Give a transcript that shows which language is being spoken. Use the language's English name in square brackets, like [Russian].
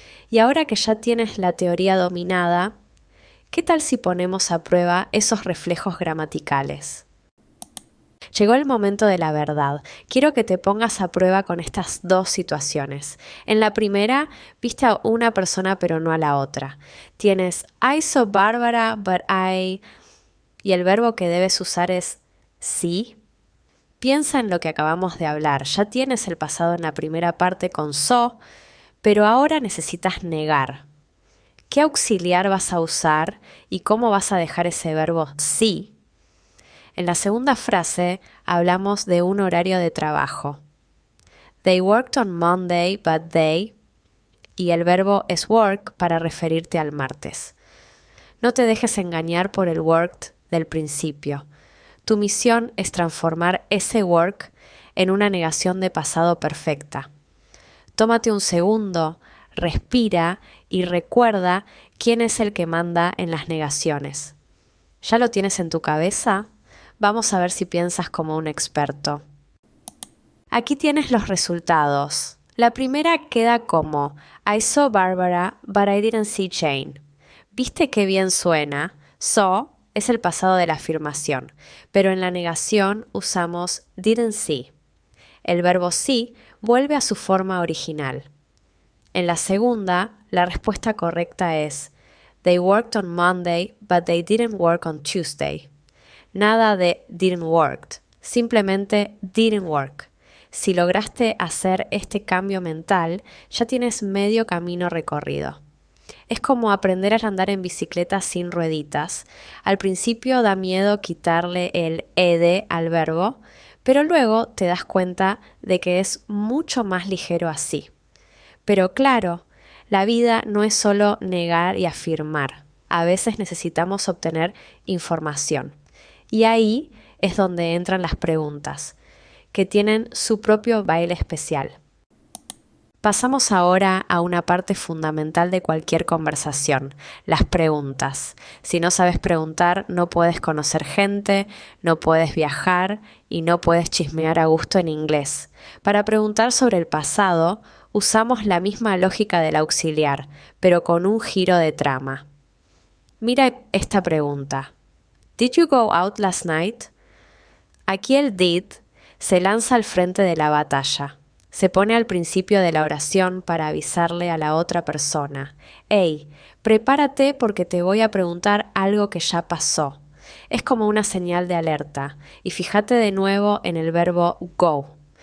[Spanish] Y ahora que ya tienes la teoría dominada, ¿qué tal si ponemos a prueba esos reflejos gramaticales? Llegó el momento de la verdad. Quiero que te pongas a prueba con estas dos situaciones. En la primera, viste a una persona pero no a la otra. Tienes [English] I saw Barbara, but I... [Spanish] y el verbo que debes usar es sí. Piensa en lo que acabamos de hablar. Ya tienes el pasado en la primera parte con saw, pero ahora necesitas negar. ¿Qué auxiliar vas a usar y cómo vas a dejar ese verbo sí? En la segunda frase hablamos de un horario de trabajo. [English] They worked on Monday, but they... [Spanish] y el verbo es work para referirte al martes. No te dejes engañar por el worked del principio. Tu misión es transformar ese work en una negación de pasado perfecta. Tómate un segundo, respira y recuerda quién es el que manda en las negaciones. ¿Ya lo tienes en tu cabeza? Vamos a ver si piensas como un experto. Aquí tienes los resultados. La primera queda como [English] I saw Barbara, but I didn't see Jane. [Spanish] ¿Viste qué bien suena? Saw es el pasado de la afirmación, pero en la negación usamos didn't see. El verbo see vuelve a su forma original. En la segunda, la respuesta correcta es [English] They worked on Monday, but they didn't work on Tuesday. [Spanish] Nada de didn't work, simplemente didn't work. Si lograste hacer este cambio mental, ya tienes medio camino recorrido. Es como aprender a andar en bicicleta sin rueditas. Al principio da miedo quitarle el ed al verbo, pero luego te das cuenta de que es mucho más ligero así. Pero claro, la vida no es solo negar y afirmar. A veces necesitamos obtener información. Y ahí es donde entran las preguntas, que tienen su propio baile especial. Pasamos ahora a una parte fundamental de cualquier conversación, las preguntas. Si no sabes preguntar, no puedes conocer gente, no puedes viajar y no puedes chismear a gusto en inglés. Para preguntar sobre el pasado, usamos la misma lógica del auxiliar, pero con un giro de trama. Mira esta pregunta. [English] Did you go out last night? [Spanish] Aquí el did se lanza al frente de la batalla. Se pone al principio de la oración para avisarle a la otra persona. Hey, prepárate porque te voy a preguntar algo que ya pasó. Es como una señal de alerta. Y fíjate de nuevo en el verbo go.